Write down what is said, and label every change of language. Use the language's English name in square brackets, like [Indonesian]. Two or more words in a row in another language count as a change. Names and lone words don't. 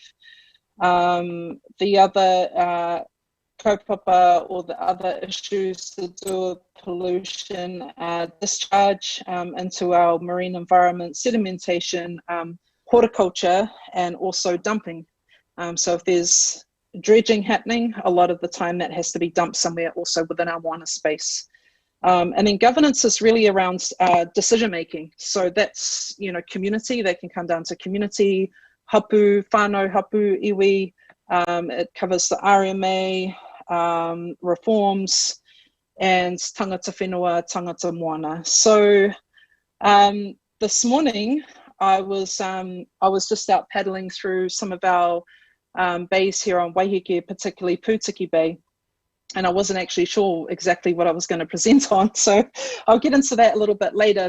[English] The other kaupapa or the other issues to do with pollution, discharge into our marine environment, sedimentation, horticulture, and also dumping. So if there's dredging happening, a lot of the time that has to be dumped somewhere also within our moana space. And then governance is really around decision making. So that's, community, they can come down to community, [Māori] hapu, whānau, hapu, iwi. [English] It covers the RMA, reforms, and [Māori] tangata whenua, tangata moana. [English] So this morning I was just out paddling through some of our bays here on Waiheke, particularly Pūtiki Bay, and I wasn't actually sure exactly what I was going to present on, so I'll get into that a little bit later.